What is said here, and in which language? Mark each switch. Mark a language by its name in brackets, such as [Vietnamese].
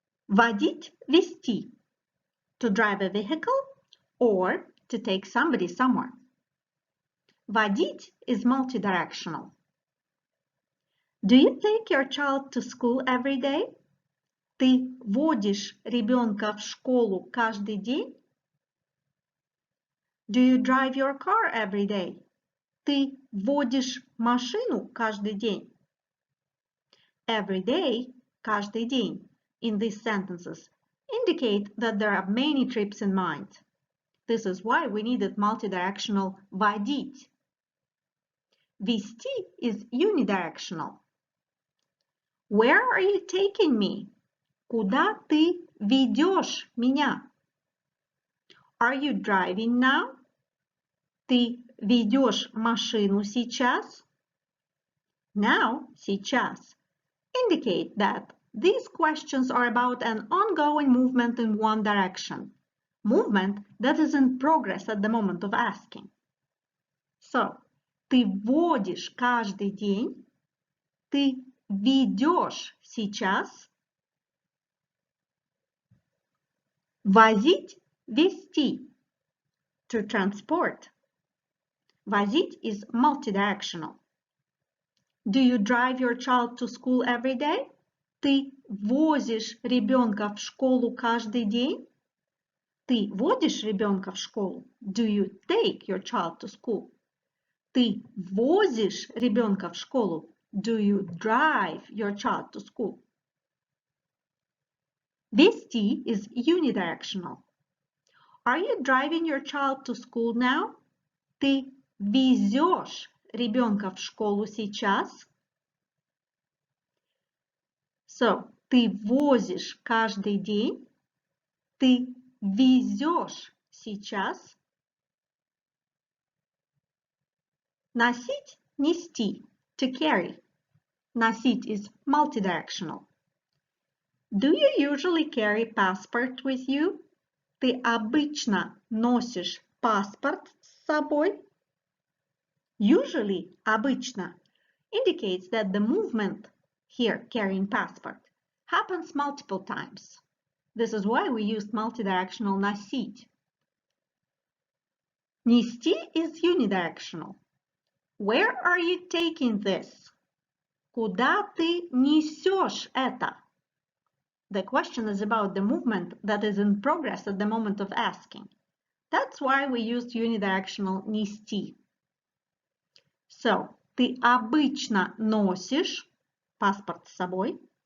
[English] Водить, вести, to drive a vehicle or to take somebody somewhere. Водить is multidirectional. Do you take your child to school every day? [Russian] Ты водишь ребенка в школу каждый день? [English] Do you drive your car every day? [Russian] Ты водишь машину каждый день? [English] Every day, [Russian] каждый день, [English] in these sentences indicate that there are many trips in mind. This is why we needed multidirectional водить. Вести is unidirectional. Where are you taking me? [Russian] Куда ты ведешь меня? [English] Are you driving now? [Russian] Ты ведешь машину сейчас? [English] Now, сейчас, indicate that these questions are about an ongoing movement in one direction. Movement that is in progress at the moment of asking. [Russian] So, ты водишь каждый день? Ты ведешь сейчас? [English] Возить, вести, to transport. Возить is multidirectional. Do you drive your child to school every day? [Russian] Ты возишь ребенка в школу каждый день? Ты водишь ребенка в школу? [English] Do you take your child to school? [Russian] Ты возишь ребенка в школу? [English] Do you drive your child to school? Вести is unidirectional. Are you driving your child to school now? [Russian] Ты везешь ребенка в школу сейчас? So, ты возишь каждый день? Ты везешь сейчас? [English] Носить, нести, to carry. Носить is multidirectional. Do you usually carry passport with you? [Russian] Ты обычно носишь паспорт с собой? [English] Usually, обычно, indicates that the movement, here carrying passport, happens multiple times. This is why we used multidirectional носить. Нести is unidirectional. Where are you taking this? [Russian] Куда ты несешь это? [English] The question is about the movement that is in progress at the moment of asking. That's why we used unidirectional нести. [Russian] So, ты обычно носишь паспорт с собой.